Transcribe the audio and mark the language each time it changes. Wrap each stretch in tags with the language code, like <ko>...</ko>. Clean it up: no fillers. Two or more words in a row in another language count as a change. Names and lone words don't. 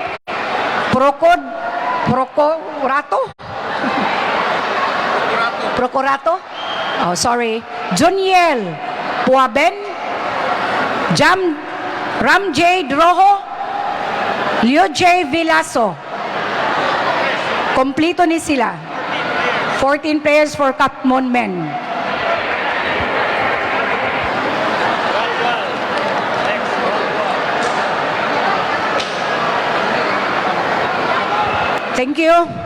<en>Procurato, oh sorry, Juniel Puaben, Ram J. Droho, Leo J. Vilaso.</en> <tl>Kompleto ni sila.</tl> <en>14 players for Katmon Men. Thank you.</en>